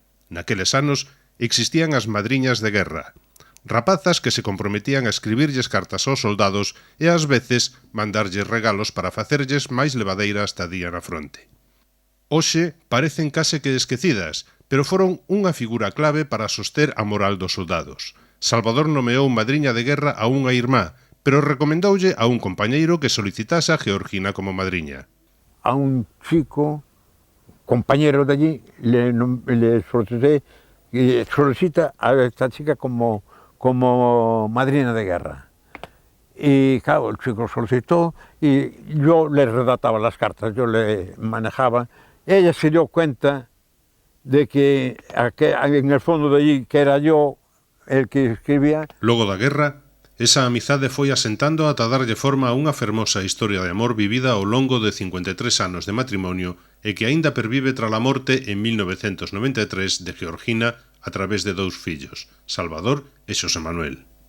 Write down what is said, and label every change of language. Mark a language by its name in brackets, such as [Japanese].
[Galician] Naqueles anos existían as madriñas de guerra, rapazas que se comprometían a escribirlles cartas aos soldados e ás veces mandarlles regalos para facerlles máis levadeira a estadía na fronte. Hoxe parecen case que esquecidas, pero foron unha figura clave para soster a moral dos soldados. Salvador nomeou madriña de guerra a unha irmá, pero recomendoulle a un compañeiro que solicitase a Georgina como madriña. [Spanish] A un chico, compañero de allí, le solicita a esta chica como madrina de guerra. Y claro, el chico solicitó y yo le redactaba las cartas, yo le manejaba. Ella se dio cuenta de que en el fondo de allí, que era yo el que escribía. [Galician] Logo da guerra, Esa amizade foi asentando ata darlle forma a unha fermosa historia de amor vivida ao longo de 53 anos de matrimonio e que aínda pervive tras a morte en 1993 de Georgina a través de 2 fillos, Salvador e Xosé Manuel.